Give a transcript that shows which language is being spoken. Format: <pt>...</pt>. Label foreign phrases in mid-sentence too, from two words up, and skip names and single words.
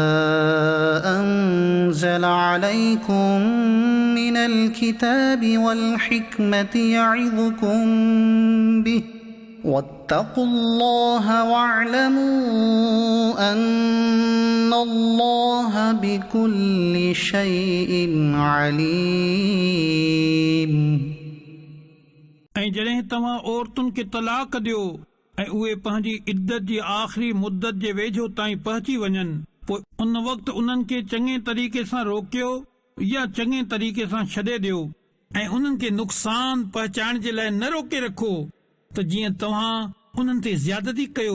<ar>أنزل عليكم من الكتاب والحكمة يعظكم به واتقوا الله واعلموا أن الله بكل شيء عليم।</ar> <sd>ऐं जॾहिं तव्हां औरतुनि खे तलाक ॾियो ऐं उहे पंहिंजी इद्दत जी आख़िरी मुद्दत जे वेझो ताईं पहुची वञनि, पोइ उन वक़्तु उन्हनि खे चङे तरीक़े सां रोकियो या चङे तरीक़े सां छॾे ॾियो ऐं उन्हनि खे नुक़सान पहुचाइण जे लाइ न रोके रखो त जीअं तव्हां उन्हनि ते ज़्यादती कयो।</sd>